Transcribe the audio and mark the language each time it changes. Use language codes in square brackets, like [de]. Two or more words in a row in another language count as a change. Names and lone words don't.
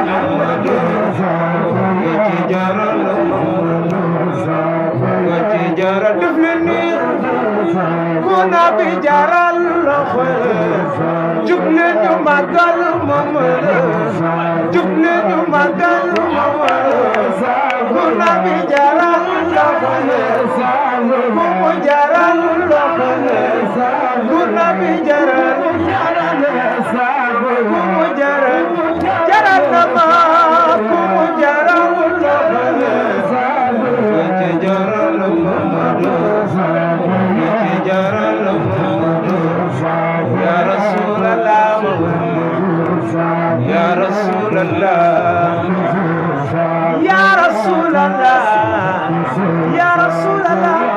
[wo] jaral def leen ni ku nabi jaral loxo jug leen ñu màggal Muhammad jug leen ñu màggal Muhammad ku nabi jaral loxo ku mu jaral loxo ku nabi jaral ku mu jaral jaral na ma ku mu jaral loxo jaral [ar] يا رسول الله يا رسول الله يا رسول الله يا رسول الله